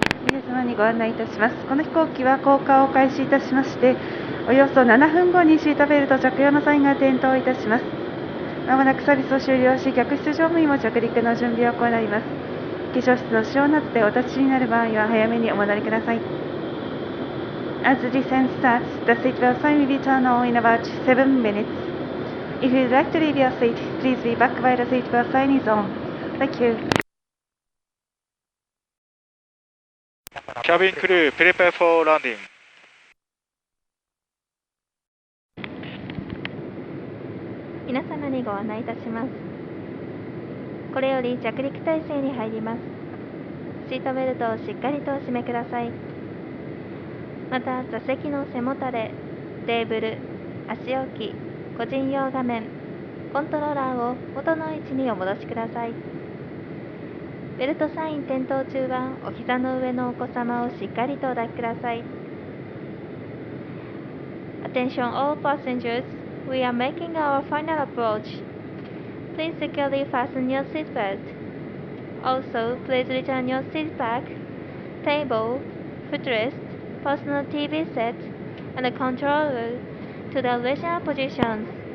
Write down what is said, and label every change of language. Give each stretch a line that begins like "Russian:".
Japanese: 皆様にご案内いたします。この飛行機は降下を開始いたしまして、およそ7分後にシートベルト着用のサインが点灯いたします。まもなくサービスを終了し、客室乗務員も着陸の準備を行います。化粧室の使用などでお立ちになる場合は早めにお戻りください。
English: As the descent starts, the seatbelt sign will be turned on in about 7 minutes. If you'd like to leave your seat, please be back while the seatbelt sign is on. Thank you. Cabin crew, prepare for landing.
Japanese: 皆様にご案内いたします。これより着陸態勢に入ります。シートベルトをしっかりとお締めください。また、座席の背もたれ、テーブル、足置き、個人用画面、コントローラーを元の位置にお戻しください。ベルトサイン点灯中はお膝の上のお子様をしっかりとお抱きください。
English: Attention all passengers, we are making our final approach. Please securely fasten your seatbelt. Also, please return your seat back, table, footrest, personal TV set, and the controller to the original positions.